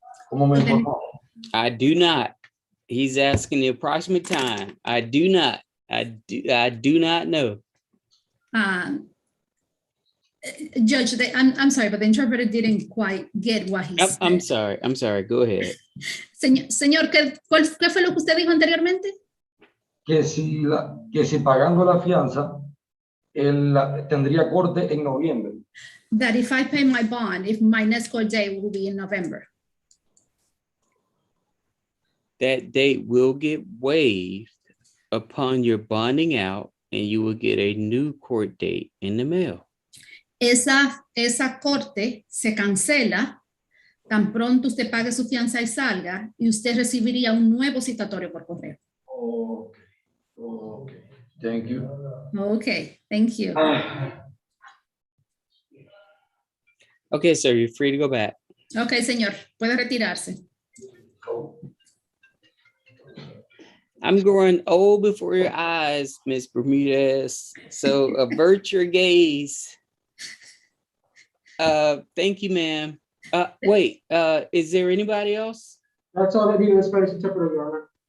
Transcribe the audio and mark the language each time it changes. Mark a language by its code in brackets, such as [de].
[es] Como me informó. [en] I do not. He's asking the approximate time. I do not. I do not know. Judge, I'm sorry, but the interpreter didn't quite get what he said. I'm sorry. I'm sorry. Go ahead. [es] Señor, ¿qué fue lo que usted dijo anteriormente? Que si pagando la fianza, tendría corte en noviembre. [en] That if I pay my bond, if my next court date will be in November. That date will get waived upon your bonding out and you will get a new court date in the mail. [es] Esa corte se cancela tan pronto usted pague su fianza y salga y usted recibiría un nuevo citatorio por correo. [en] Okay. Okay. Thank you. Okay, thank you. Okay, sir, you're free to go back. [es] Okay, señor, puede retirarse. [en] I'm growing old before your eyes, Miss Bermudez. So avert your gaze. Thank you, ma'am. Wait, is there anybody else? That's all I need in the Spanish interpreter, Your Honor.